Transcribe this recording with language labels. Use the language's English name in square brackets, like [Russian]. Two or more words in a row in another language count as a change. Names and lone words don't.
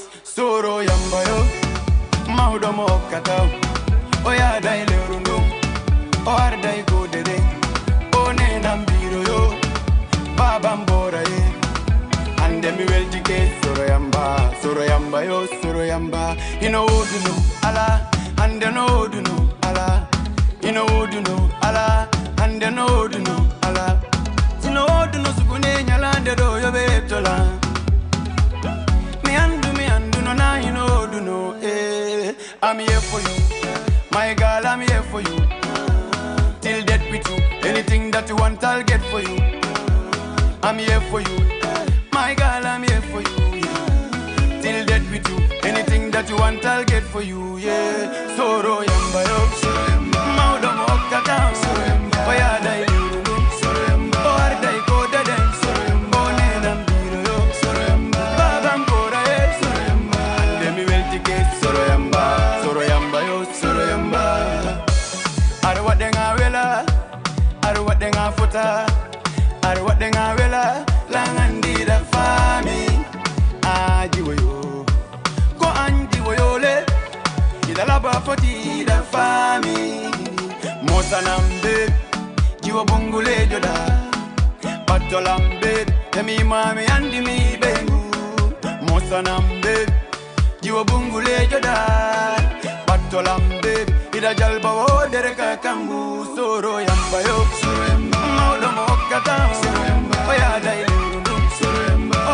[Fula] soro yamba yo maudo mo kata o ya dai le rundo o ardai go dede o ne nambiro yo baba mbora ye ande mi weldike soro yamba yo soro yamba ino oduno ala ande no oduno ala ino oduno ala ande no oduno ala ino oduno sukune nyalande do yo betola mi andu no na ino oduno [English] I'm here for you my girl, I'm here for you till death with you anything that you want I'll get for you I'm here for you my girl, I'm here for you till death with you anything that you want I'll get for you yeah [Fula] soro yamba yo maudo mo kata soro yamba oya dai lulu soro yamba o ardai ko dede soro yamba one nambiro yo soro yamba baba mbora ye soro yamba ande mi weltike soro yamba yo soro yamba are wadenga wela are wadenga futa are wadenga wela langandira fami ajiwo yo ko anjiwo yo le idalaba foti da fami mosanambe jiwo bongule joda patolambe emi mami andi mi bengu mosanambe jiwo bongule joda patolambe ida jalba wo dereka kambu soro yamba yo soro yamba maudo mo kata soro yamba oya dai lundu soro yamba o